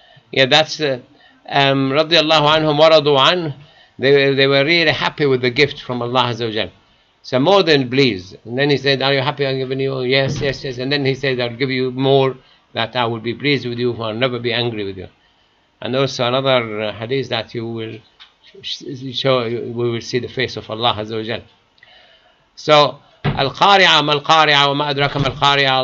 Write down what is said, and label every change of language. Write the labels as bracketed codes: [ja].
[en] Yeah, that's [ar] رضي الله عنهم ورضوا عنه. [en] They were really happy with the gift from Allah Azza wa Jal. So more than pleased. And then he said, are you happy I'm giving you? Yes. And then he said, I'll give you more, that I will be pleased with you, I'll never be angry with you. And also another hadith that you will show, we will see the face of Allah Azza wa Jal. [ar] So القارعة ما القارعة وما أدراك ما القارعة.